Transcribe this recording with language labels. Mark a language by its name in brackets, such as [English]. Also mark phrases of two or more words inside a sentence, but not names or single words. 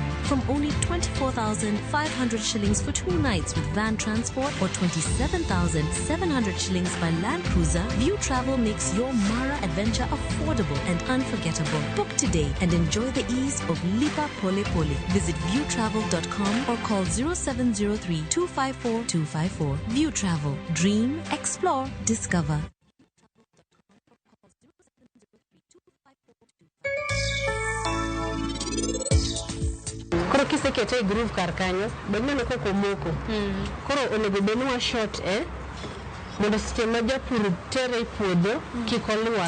[English] From only 24,500 shillings for 2 nights with van transport or 27,700 shillings by land cruiser, View Travel makes your Mara adventure affordable and unforgettable. Book today and and enjoy the ease of Lipa Pole Pole. Visit viewtravel.com or call 0703 254 254. View Travel. Dream, explore, discover. [Luo (Kenya and Tanzania)] Koro kisekete groove kar kanyo, bedno koko moko. Koro onego bedwa shot mondo seche ma japur tere puodho kik oluar.